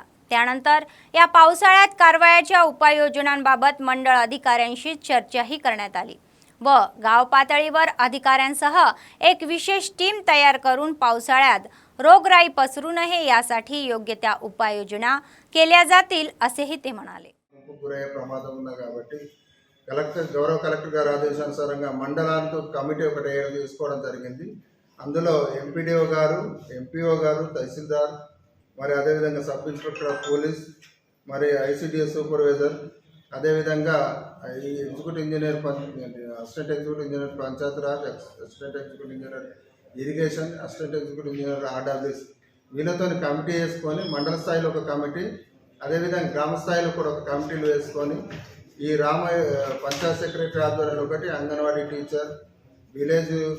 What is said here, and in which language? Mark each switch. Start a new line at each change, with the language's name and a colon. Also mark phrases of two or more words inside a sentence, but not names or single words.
Marathi: त्यानंतर या पावसाळ्यात कारवायाच्या उपाययोजनांबाबत मंडळ अधिकाऱ्यांशी चर्चाही करण्यात आली व गाव पातळीवर अधिकाऱ्यांसह एक विशेष टीम तयार करून पावसाळ्यात रोगराई पसरू नये यासाठी योग्य त्या उपाययोजना केल्या जातील असेही ते म्हणाले.
Telugu: ప్రమాదం ఉంది కాబట్టి గౌరవ కలెక్టర్ గారి ఆదేశానుసారంగా మండలాలతో కమిటీ ఒకటి తీసుకోవడం జరిగింది. అందులో ఎంపీడీఓ గారు, ఎంపీఓ గారు, తహసీల్దార్, మరి అదేవిధంగా
English: Sub Inspector of Police,
Telugu: మరి
English: ICDS supervisor,
Telugu: అదేవిధంగా ఈ
English: executive engineer, assistant executive engineer
Telugu: పంచాయతీరాజ్,
English: assistant executive engineer irrigation, assistant executive engineer RWS
Telugu: వీళ్ళతో కమిటీ వేసుకొని మండల స్థాయిలో ఒక కమిటీ, అదేవిధంగా గ్రామ స్థాయిలో కూడా ఒక కమిటీలు వేసుకొని ఈ పంచాయత్ సెక్రటరీ ఆధ్వర్యంలో ఒకటి, అంగన్వాడీ టీచర్, విలేజ్